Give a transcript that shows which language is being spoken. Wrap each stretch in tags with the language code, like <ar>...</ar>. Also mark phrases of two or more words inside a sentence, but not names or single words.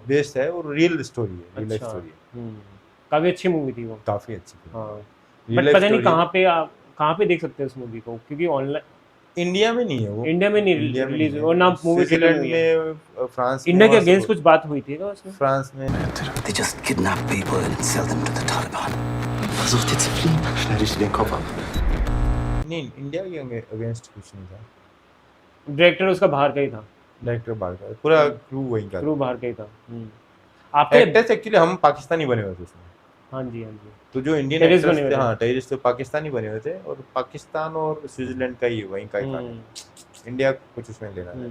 <hi>बेस्ड है और</hi> <en>real story</en> <hi>है,</hi> <en>real life</en> <hi>अच्छा। स्टोरी है, काफी अच्छी मूवी थी वो। काफी अच्छी थी। हाँ, रियल बट लाइफ पता नहीं स्टोरी कहाँ पे आप कहाँ पे देख सकते हैं उस मूवी को, क्योंकि ऑनलाइन इंडिया में नहीं है वो, इंडिया में नहीं इंडिया में रिलीज नहीं और है। ना</hi> <en>movie theater</en> <hi>स्विट्जरलैंड में, फ्रांस में, इंडिया के वहाँ से अगेंस्ट कुछ बात हुई थी ना उसमें। फ्रांस में।</hi> <en>They just kidnap people and sell them to the Taliban.</en> <de>Versucht jetzt zu fliehen. Schneide ich dir den Kopf ab.</de> <hi>नहीं, इंडिया के अगेंस्ट कुछ नहीं था, डायरेक्टर उसका बाहर का ही था, डायरेक्टर बाहर का, पूरा क्रू वहीं का क्रू बाहर का ही था। आपके</hi> <en>actors actually</en> <hi>हम पाकिस्तानी बने हुए थे उसमें। हाँ जी, हाँ जी। तो जो इंडियन टेररिस्ट एक्टर्स बने हुए थे, थे। हाँ टेररिस्ट तो पाकिस्तानी बने हुए थे, और पाकिस्तान और स्विट्जरलैंड का ही वहीं का ही था, इंडिया कुछ उसमें लेना है।</hi>